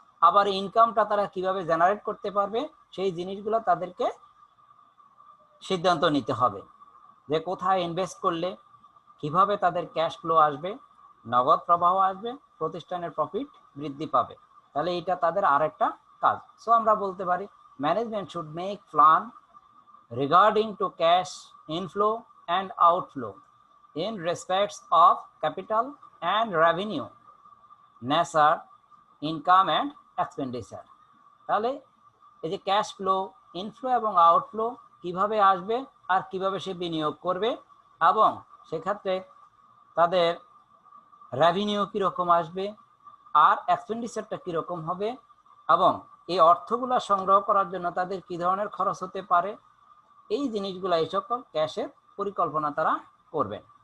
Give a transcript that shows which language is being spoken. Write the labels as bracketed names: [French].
[Bangla] আবার ইনকামটা তারা কিভাবে জেনারেট করতে পারবে সেই জিনিসগুলো তাদেরকে সিদ্ধান্ত নিতে হবে, যে কোথায় ইনভেস্ট করলে কিভাবে তাদের ক্যাশ ফ্লো আসবে, নগদ প্রবাহ আসবে, প্রতিষ্ঠানের প্রফিট বৃদ্ধি পাবে। তাহলে এটা তাদের আরেকটা কাজ। [English] so [Bangla] আমরা বলতে পারি [English] Management should make plan regarding to cash inflow and outflow in respects of capital and revenue, nature, income and expenditure. [Bangla] তাহলে এই যে ক্যাশ ফ্লো, ইনফ্লো এবং আউটফ্লো কিভাবে আসবে আর কিভাবে সে বিনিয়োগ করবে এবং সেক্ষেত্রে তাদের রেভিনিউ কীরকম আসবে আর এক্সপেন্ডিচারটা কীরকম হবে এবং এই অর্থগুলো সংগ্রহ করার জন্য তাদের কী ধরনের খরচ হতে পারে, এই জিনিসগুলো এই সকল ক্যাশের পরিকল্পনা তারা করবেন।